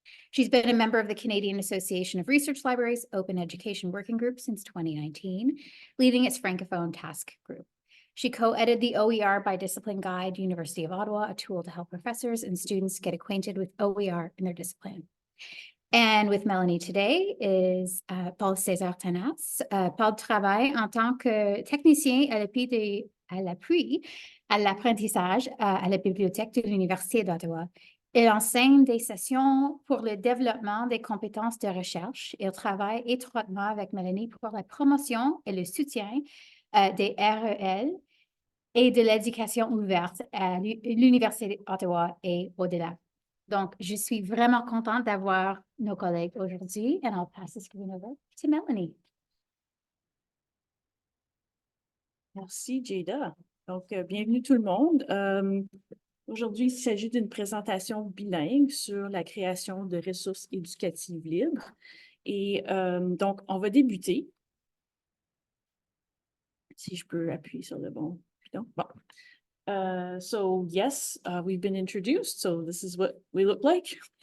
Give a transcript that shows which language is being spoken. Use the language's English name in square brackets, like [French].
[English] She's been a member of the Canadian Association of Research Libraries Open Education Working Group since 2019, leading its Francophone task group. She co-edited the OER by Discipline Guide, University of Ottawa, a tool to help professors and students get acquainted with OER in their discipline. And with Mélanie today is Paul-Cezar Tanase. [French] Paul travaille en tant que technicien à l'appui à l'apprentissage à la Bibliothèque de l'Université d'Ottawa. Il enseigne des sessions pour le développement des compétences de recherche. Il travaille étroitement avec Mélanie pour la promotion et le soutien des REL et de l'éducation ouverte à l'Université d'Ottawa et au-delà. Donc, je suis vraiment contente d'avoir nos collègues aujourd'hui, and I'll pass the screen over to Mélanie. Merci, Jada. Donc, bienvenue tout le monde. Aujourd'hui, il s'agit d'une présentation bilingue sur la création de ressources éducatives libres. Et donc, on va débuter. Si je peux appuyer sur le bon bouton. Bon. [English] So yes, we've been introduced, so this is what we look like.